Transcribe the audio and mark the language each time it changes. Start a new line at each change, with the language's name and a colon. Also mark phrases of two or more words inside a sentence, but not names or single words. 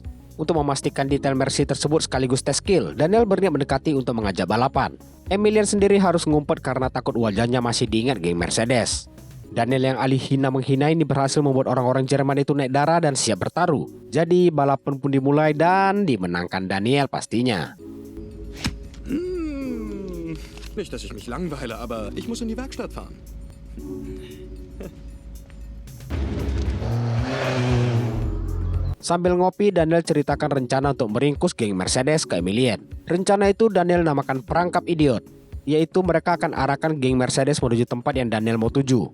Indonesian: Untuk memastikan detail Mercy tersebut sekaligus tes skill, Daniel berniat mendekati untuk mengajak balapan. Emilian sendiri harus ngumpet karena takut wajahnya masih diingat geng Mercedes. Daniel yang alih hina menghina ini berhasil membuat orang-orang Jerman itu naik darah dan siap bertaruh. Jadi balapan pun dimulai dan dimenangkan Daniel pastinya.
German: Nicht, dass ich mich langweile, aber ich muss in die Werkstatt fahren.
Indonesian: Sambil ngopi, Daniel ceritakan rencana untuk meringkus geng Mercedes ke Emilian. Rencana itu Daniel namakan perangkap idiot, yaitu mereka akan arahkan geng Mercedes menuju tempat yang Daniel mau tuju.